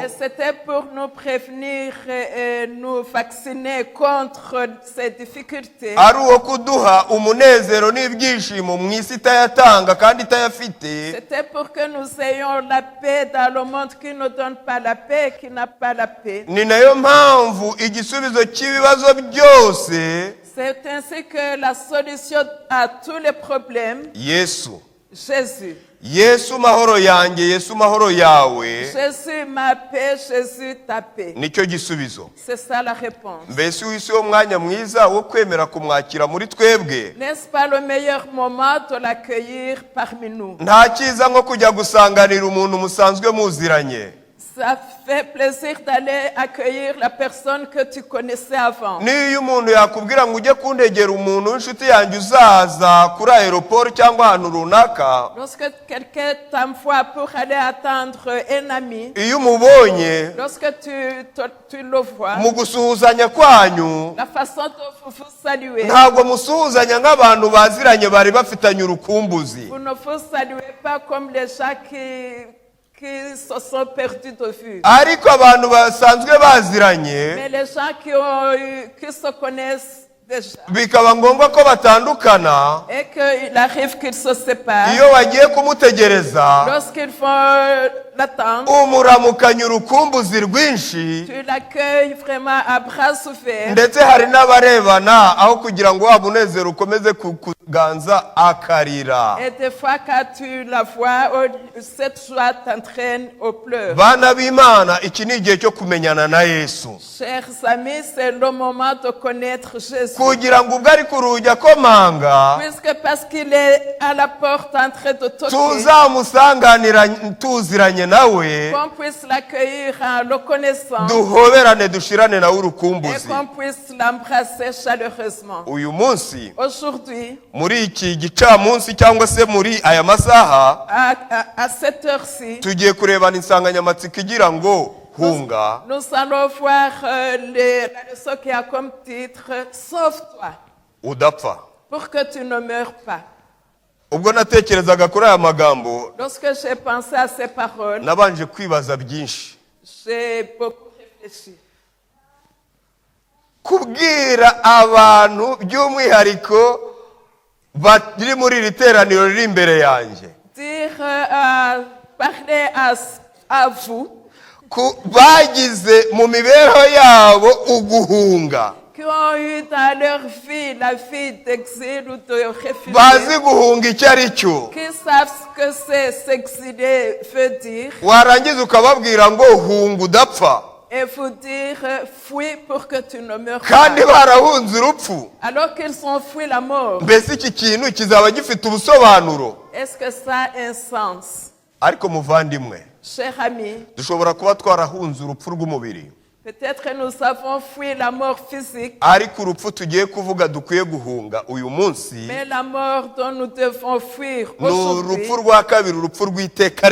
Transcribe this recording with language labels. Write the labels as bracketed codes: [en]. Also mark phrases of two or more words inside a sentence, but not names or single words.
[fr] Mais c'était pour nous prévenir et nous vacciner contre ces difficultés. [rw] ari uwo kuduha umunezero n'ibyishimo mu isi itayatanga kandi itayafite. [fr] C'était pour que nous ayons la paix dans le monde qui ne donne pas la paix, qui n'a pas la paix. [rw] Ni nayo mpamvu igisubizo cy'ibibazo byose [fr] C'est ainsi que la solution à tous les problèmes, [rw] Yesu [fr] Jésus. [rw] Yesu mahoro yanjye, Yesu mahoro yawe, [fr] Jésus ma paix, Jésus ta paix. [rw] nicyo gisubizo. [fr] C'est ça la réponse. [rw] Mbese wisi wo mwanya mwiza wo kwemera kumwakira muri twebwe? [fr] N'est-ce pas le meilleur moment de l'accueillir parmi nous? [rw] Nta cyiza nko kujya gusanganira umuntu musanzwe muziranye. [fr] Ça fait plaisir d'aller accueillir la personne que tu connaissais avant. [rw] Niyo umuntu yakubwira ngo ujye kundegera umuntu w'inshuti yanjye uzaza kuri aeroport cyangwa ahantu runaka, [fr] Lorsque quelqu'un t'envoie pour aller attendre un ami, [rw] iyo umubonye [fr] lorsque tu le vois, [rw] mu gusuhuzanya kwanyu [fr] la façon dont vous vous saluez, [rw] ntabwo musuhuzanya nk'abantu baziranye bari bafitanye urukumbuzi, [fr] vous ne vous saluez pas comme les gens qui se sont perdus de vue. [rw] ariko abantu basanzwe baziranye [fr] Mais les gens qui se connaissent déjà [rw] bikaba ngombwa ko batandukana. [fr] et qu'il arrive qu'ils se séparent, [rw] Iyo wagiye kumutegereza [fr] lorsqu'ils vont l'attendre, [rw] umuramukanya urukumbuzi rwinshi, [fr] tu l'accueilles vraiment à bras ouverts. [rw] ndetse hari n'abarebana aho kugira ngo wa munezero ukomeze kuganza akarira. [fr] Et des fois, quand tu la vois, cette joie t'entraîne aux pleurs. [rw] Bana b'Imana, iki ni igihe cyo kumenyana na Yesu, [fr] Chers amis, c'est le moment de connaître Jésus. [rw] kugira ngo ubwo ari ku rugi akomanga [fr] Puisque parce qu'il est à la porte en train de toquer, [rw] tuzamusanganira tuziranye nawe, [fr] qu'on puisse l'accueillir en le connaissant [rw] duhoberane dushirane nawe [fr] et [rw] urukumbuzi. [fr] qu'on puisse l'embrasser chaleureusement. [rw] Uyu munsi [fr] Aujourd'hui, [rw] muri iki gicamunsi cyangwa se muri aya masaha [fr] à cette heure-ci, [rw] tugiye kurebana insanganyamatsiko igira ngo hunga. [fr] nous allons voir la leçon qui a comme titre « Sauve-toi [rw] Udapfa. [fr] pour que tu ne meurs pas ». [rw] Ubwo natekerezaga kuri aya magambo [fr] Lorsque j'ai pensé à ces paroles, [rw] nabanje kwibaza byinshi. [fr] j'ai beaucoup réfléchi. [rw] Kubwira abantu by'umwihariko bari muri iri teraniro riri imbere yanjye, [fr] Parler à vous [rw] bagize mu mibereho yabo uguhunga, [fr] qui ont eu dans leur vie la vie d'exil ou de réfugié, [rw] bazi guhunga icyo ari cyo, [fr] qui savent ce que c'est s'exiler veut dire, [rw] warangiza ukababwira ngo hunga udapfa, [fr] et vous dire fuis pour que tu ne meurs [rw] kandi [fr] pas. [rw] barahunze urupfu. [fr] Alors qu'ils ont fui la mort, [rw] Mbese iki kintu kizaba gifite ubusobanuro? [fr] est-ce que ça a un sens? [rw] Ariko muvandimwe, [fr] Cher ami, [rw] dushobora kuba twarahunze urupfu rw'umubiri, [fr] peut-être que nous avons fui la mort physique, [rw] ariko urupfu tugiye kuvuga dukwiye guhunga uyu munsi [fr] mais la mort dont nous devons fuir [rw] ni [fr] aujourd'hui, [rw] urupfu rwa kabiri, urupfu rw'iteka